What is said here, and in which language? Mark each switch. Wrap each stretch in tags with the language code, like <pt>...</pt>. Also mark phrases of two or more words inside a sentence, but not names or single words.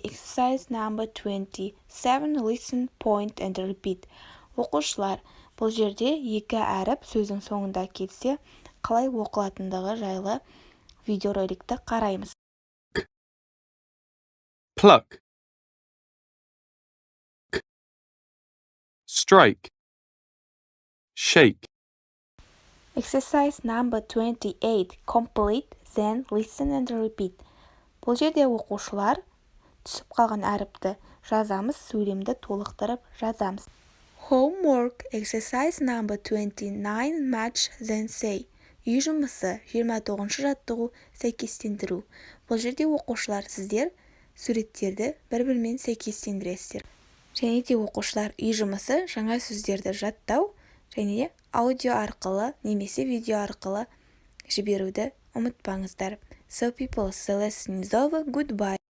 <en>Exercise number 27. Listen, point and repeat.</en> <kk>Оқушылар, бұл жерде екі әріп сөздің соңында келсе, қалай оқылатындығы жайлы видеороликті қараймыз.</kk> <en>Pluck. Strike. Shake. Exercise number 28. Complete, then listen and repeat.</en> <kk>Бұл жерде оқушылар түсіп қалған әріпті жазамыз, сөйлемді толықтырып жазамыз.</kk> <en>Homework. Exercise number 29. Match, then say.</en> <kk>Үй жұмысы 29 жаттығу сәйкестендіру. Бұл жерде оқушылар сіздер суреттерді бір-бірімен сәйкестендіресіздер. Және де оқушылар үй жұмысы жаңа сөздерді жаттау және де аудио арқылы немесе видео арқылы жіберуді ұмытпаңыздар.</kk> <en>So people, the lesson is over. Goodbye.</en>